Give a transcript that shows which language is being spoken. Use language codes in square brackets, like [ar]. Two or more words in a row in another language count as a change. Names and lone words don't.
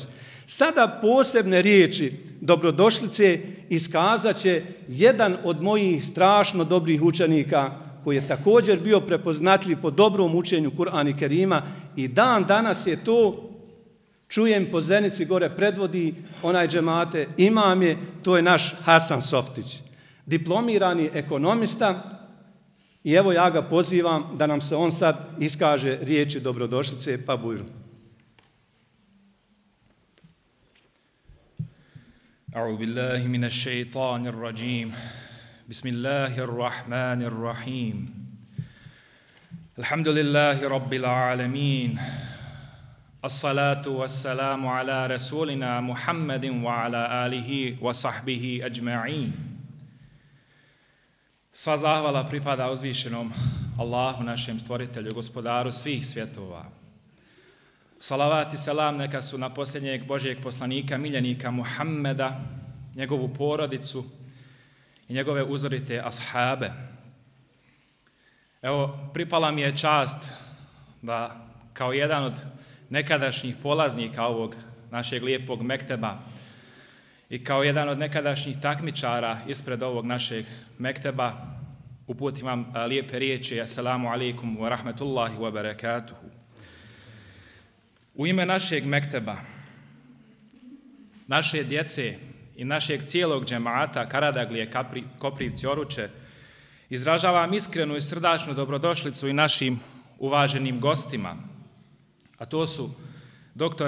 [bs] Sada posebne riječi dobrodošlice iskazat će jedan od mojih strašno dobrih učenika koji je također bio prepoznatljiv po dobrom učenju Kur'ana Kerima i dan danas je to, čujem po Zenici gore predvodi onaj džemate, imam je, to je naš Hasan Softić, diplomirani ekonomista, I evo ja ga pozivam da nam se on sad iskaže riječi dobrodošlice, pa bujru. [ar] أعوذ بالله من الشيطان الرجيم بسم الله الرحمن الرحيم الحمد لله رب العالمين الصلاة والسلام على رسولنا محمد وعلى آله وصحبه أجمعين. [bs] Sva zahvala pripada uzvišenom Allahu, našem stvoritelju, gospodaru svih svjetova. Salavat i selam neka su na posljednjeg Božjeg poslanika, miljenika Muhammeda, njegovu porodicu i njegove uzorite ashabe. Evo, pripala mi je čast da kao jedan od nekadašnjih polaznika ovog našeg lijepog mekteba i kao jedan od nekadašnjih takmičara ispred ovog našeg mekteba uputim vam lijepe riječi. [ar] السلام عليكم ورحمة الله وبركاته. [bs] U ime našeg mekteba, naše djece i našeg cijelog džemaata Karadaglije, Koprivci, Oruče, izražavam iskrenu i srdačnu dobrodošlicu i našim uvaženim gostima, a to su dr.